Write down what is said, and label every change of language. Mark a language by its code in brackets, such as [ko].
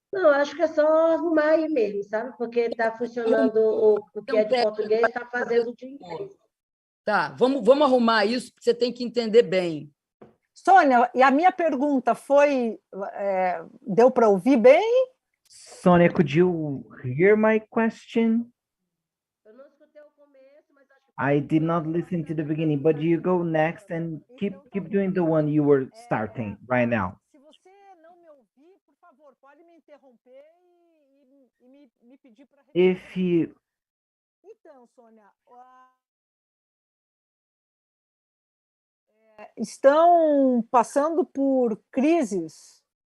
[pt] Não, acho que é só arrumar aí mesmo, sabe? Porque está funcionando o que é de português, está fazendo de inglês. Tá, vamos arrumar isso, porque você tem que entender bem. Sônia, e a minha pergunta foi, deu para ouvir bem? [en] Sônia, could you hear my question? [pt] Eu não escutei o começo, mas acho que... [en] I did not listen to the beginning, but you go next and keep doing the one you were starting right now. [pt] Se você não me ouvir, por favor, pode me interromper e me pedir para repetir. [en] If you... [pt] Então, Sônia, estão passando por crises,